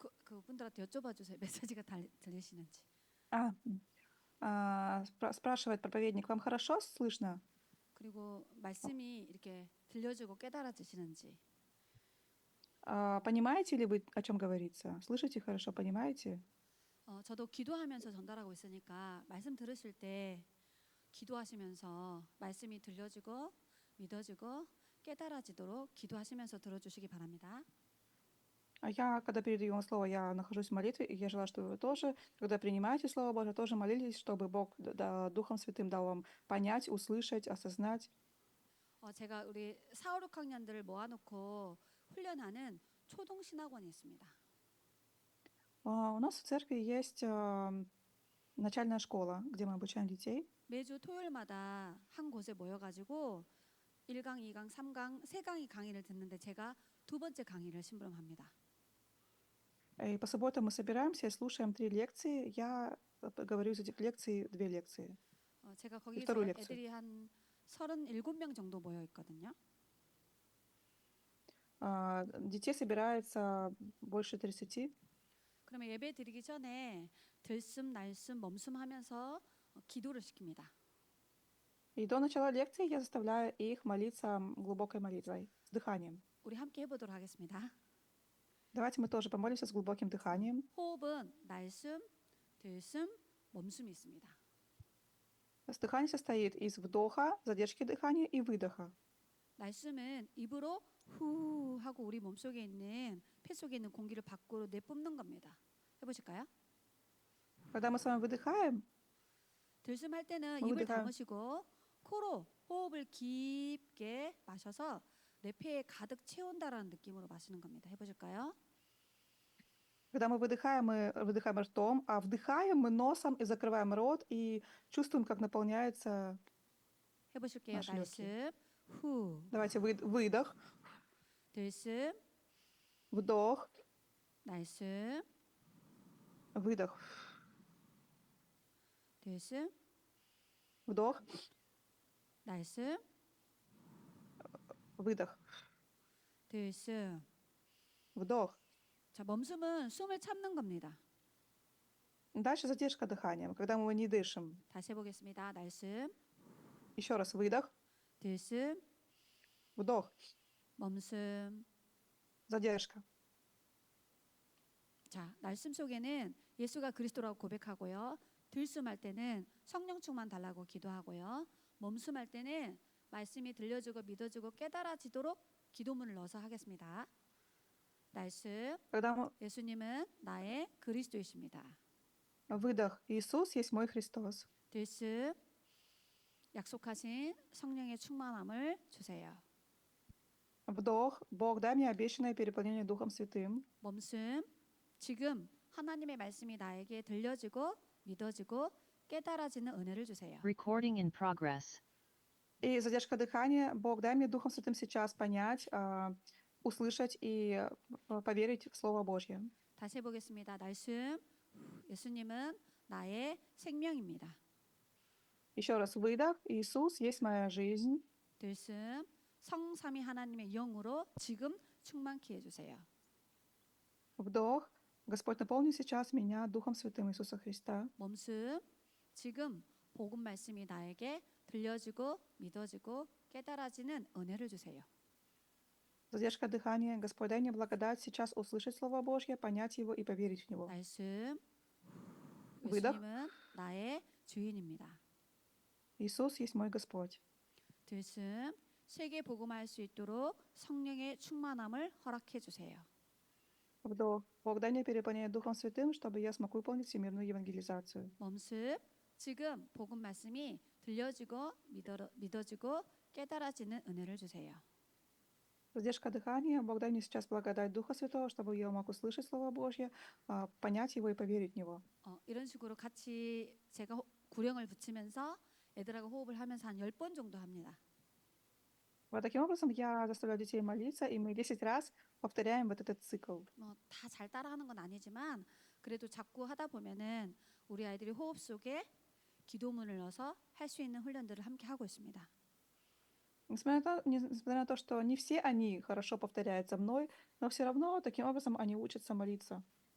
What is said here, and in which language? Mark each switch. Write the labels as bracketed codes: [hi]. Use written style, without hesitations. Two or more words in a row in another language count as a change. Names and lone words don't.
[ko] 그분들한테 여쭤봐 주세요. 메시지가 들리시는지. [ru] А, спрашивает проповедник, вам хорошо слышно? [ko] 그리고 말씀이 이렇게 들려지고 깨달아지시는지. [ru] Понимаете ли вы, о чем говорится? Слышите хорошо, понимаете? [ko] 저도 기도하면서 전달하고 있으니까 말씀 들으실 때 기도하시면서 말씀이 들려지고 믿어지고 깨달아지도록 기도하시면서 들어주시기 바랍니다. [ru] А я, когда передаю вам слово, я нахожусь в молитве, и я желаю, чтобы вы тоже, когда принимаете Слово Божие, тоже молились, чтобы Бог Духом Святым дал вам понять, услышать, осознать. [ko] 제가 우리 4, 6학년들을 모아놓고 훈련하는 초동신학원이 있습니다. [ru] У нас в церкви есть начальная школа, где мы обучаем детей. [ko] 매주 토요일마다 한 곳에 모여가지고 1강, 2강, 3강, 3강의 강의를 듣는데 제가 두 번째 강의를 심부름합니다. [ru] И по субботам мы собираемся и слушаем 3 лекции. Я говорю из этих лекций 2 лекции. [ko] 제가 [ru] вторую [ko] 거기서 [ru] лекцию. [ko] 애들이 한 37명 정도 모여 있거든요. [ru] Детей собирается больше 30. [ko] 그러면 예배 드리기 전에 들숨, 날숨, 멈숨 하면서 기도를 시킵니다. [ru] И до начала лекции я заставляю их молиться глубокой молитвой, с дыханием. [ko] 우리 함께 해보도록 하겠습니다. [ru] Давайте мы тоже помолимся с глубоким дыханием. [ko] 호흡은 날숨, 들숨, 멈숨이 있습니다. [ru] Дыхание состоит из вдоха, задержки дыхания и выдоха. [ko] 날숨은 입으로 후 하고 우리 몸속에 있는 폐 속에 있는 공기를 밖으로 내뿜는 겁니다. 해보실까요? [ru] Когда мы с вами выдыхаем, [ko] 들숨 할 때는 어, 입을 내가- 담으시고 코로 호흡을 깊게 마셔서 내 폐에 가득 채운다라는 느낌으로 마시는 겁니다. 해보실까요? [ru] когда мы выдыхаем ртом, а вдыхаем мы носом и закрываем рот и чувствуем, как наполняется. [ko] 해보실게요. 마시 날숨, 후, [ru] Давайте выдох, [ko] 들숨, [ru] вдох, [ko] 날숨, [ru] выдох, [ko] 들숨, [ru] вдох, [ko] 날숨, [ru] выдох, [ko] 들숨. [ru] вдох. [ko] 자, 멈숨은 숨을 참는 겁니다. [ru] Дальше задержка дыхания, когда мы не дышим. [ko] 다시 해보겠습니다. 날숨, [ru] Еще раз выдох, [ko] 들숨, [ru] вдох, [ko] 멈숨. [ru] задержка. [ko] 자, 날숨 속에는 예수가 그리스도라고 고백하고요. 들숨할 때는 성령 충만 달라고 기도하고요. 멈숨할 때는 말씀이 들려지고 믿어지고 깨달아지도록 기도문을 넣어서 하겠습니다. 날숨, [ru] Когда мы [ko] 예수님은 나의 그리스도이십니다. [ru] выдох, Иисус есть мой Христос. [ko] 들숨, 약속하신 성령의 충만함을 주세요. [ru] Вдох, Бог, дай мне обещанное переполнение Духом Святым. [ko] 멈숨, 지금 하나님의 말씀이 나에게 들려지고 믿어지고 깨달아지는 은혜를 주세요. [en] Recording in progress. [ru] И задержка дыхания. Бог, дай мне Духом Святым сейчас понять, услышать и поверить в Слово Божье. [ko] 다시 해보겠습니다. 날숨, 예수님은 나의 생명입니다. [ru] Еще раз выдох. Иисус есть моя жизнь. [ko] 들숨, 성삼위 하나님의 영으로 지금 충만케 해주세요. [ru] Вдох. Господь, наполни сейчас меня Духом Святым Иисуса Христа. [ko] 멈숨, 지금 복음 말씀이 나에게 들려지고 믿어지고 깨달아지는 은혜를 주세요. [ru] Задержка дыхания. Господь, дай мне благодать сейчас услышать Слово Божье, понять его и поверить в него. [ko] 날숨, [ru] выдох. [ko] 예수님은 나의 주인입니다. [ru] Иисус есть мой Господь. [ko] 들숨, 세계 복음할 수 있도록 성령의 충만함을 허락해 주세요. [ru] Вдох. Бог, дай мне переполнение Духом Святым, чтобы я смог выполнить всемирную евангелизацию. [ko] 멈숨, 지금 복음 말씀이 들려지고 믿어지고 깨달아지는 은혜를 주세요. [ru] Задержка дыхания. Бог, дай мне сейчас благодать Духа Святого, чтобы я мог услышать Слово Божье, понять его и поверить в него. [ko] 이런 식으로 같이 제가 구령을 붙이면서 애들하고 호흡을 하면서 한 10번 정도 합니다. [ru] Вот таким образом я заставляю детей молиться, и мы 10 раз повторяем вот этот цикл. [ko] 다 잘 따라하는 건 아니지만 그래도 자꾸 하다 보면은 우리 아이들이 호흡 속에 기도문을 넣어서 할 수 있는 훈련들을 함께 하고 있습니다. [ru] Несмотря на то, что не все они хорошо повторяют за мной, но все равно таким образом они учатся молиться.